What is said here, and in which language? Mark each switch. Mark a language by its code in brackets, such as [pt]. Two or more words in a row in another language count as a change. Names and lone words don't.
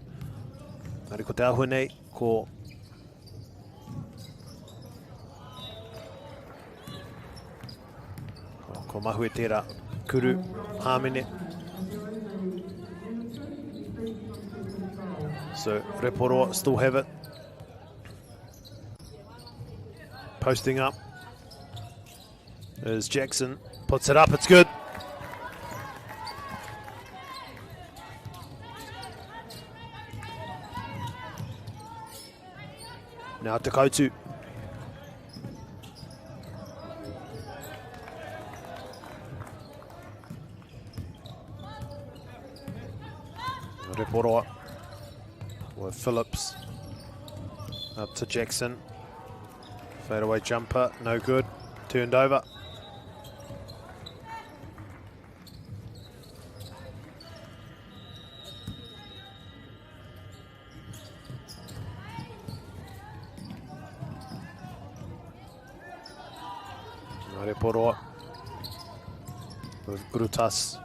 [mi] Ngari ko te ahua nei, ko mahue tērā kuru, hāmene. [en] So, Rotorua still have it. Posting up is Jackson. Puts it up, it's good. Now [mi] te kautu. [en] Rotorua with Phillips up to Jackson. Fadeaway jumper, no good. Turned over. Rotorua with Grutas.